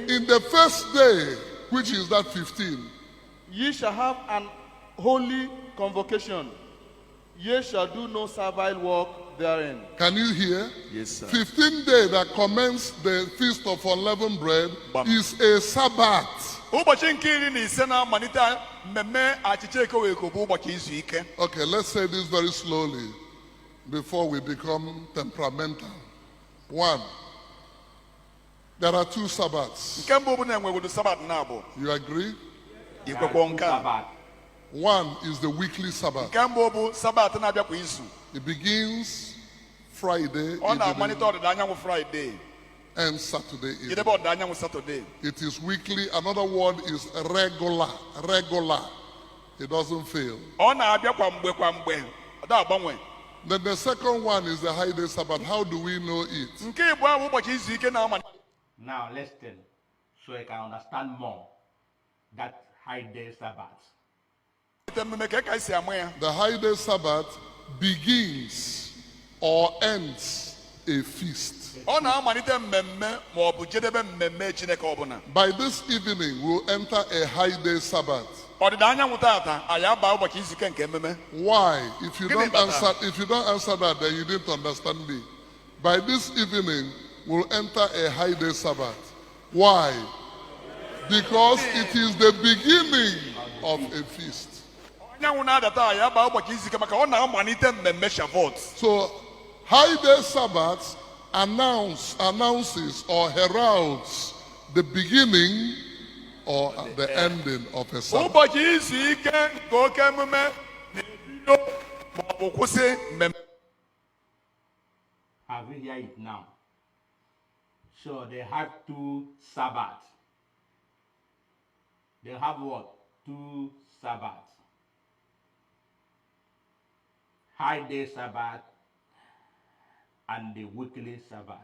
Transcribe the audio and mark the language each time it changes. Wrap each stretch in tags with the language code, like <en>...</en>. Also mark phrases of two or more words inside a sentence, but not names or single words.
<en>In the first day, which is that 15, ye shall have an holy convocation. Ye shall do no servile work therein. can you hear? Yes, sir. 15th day that commenced the feast of unleavened bread Bam. is a Sabbath.</en> <ig>Ụbọchị nke iri na ise na-amalite mmemme achịcha ekeweko bụ ụbọchị izu ike.</ig> <en>Okay, let's say this very slowly before we become temperamental. 1. There are 2 Sabbaths.</en> <ig>Nke mbụ bụ na enwegodo Sabbath na abụọ.</ig> <en>You agree?</en> <ig>Ikwekwo nke a.</ig> <en>Sabbath. 1 is the weekly Sabbath.</en> <ig>Nke mbụ bụ Sabbath na-abịa kwa izu.</ig> <en>It begins Friday</en> <ig>Ọ na-amalite</ig> <en>evening</en> <ig>ọdịda anyanwụ Friday.</ig> <en>and Saturday evening.</en> <ig>Jedebe ọdịda anyanwụ Saturday.</ig> <en>It is weekly. Another word is regular. Regular. It doesn't fail.</en> <ig>Ọ na-abịa kwa mgbe kwa mgbe. Ọ da agbanwe.</ig> <en>Then the second one is the HighDay Sabbath. How do we know it?</en> <ig>Nke ịbụọ bụ ụbọchị izu ike na-amalite.</ig> <en>Now listen, so you can understand more that HighDay Sabbath.</en> <ig>Mmemme ka esi ama ya.</ig> <en>The HighDay Sabbath begins or ends a feast.</en> <ig>Ọ na-amalite mmemme ma ọ bụ jedebe mmemme Chineke ọbụla.</ig> <en>By this evening, we'll enter a HighDay Sabbath.</en> <ig>Ọdịda anyanwụ tata anyị aba ụbọchị izu ike nke ememe.</ig> <en>Why? If you Give don't me better. answer that, then you didn't understand me. By this evening, we'll enter a HighDay Sabbath. Why? Because it is the beginning of a feast.</en> <ig>Anyanwụ na-adata anyị aba ụbọchị izu ike maka ọ na-amalite mmemme Shavuot.</ig> <en>So, HighDay Sabbath announces or heralds the beginning or the ending of a Sabbath.</en> <ig>Ụbọchị izu ike nke oke emume na-ebido ma ọ bụ kwụsị mmemme.</ig> <en>Have you heard it now? So they have 2 Sabbaths. They have what? 2 Sabbaths. HighDay Sabbath and the weekly Sabbath.</en>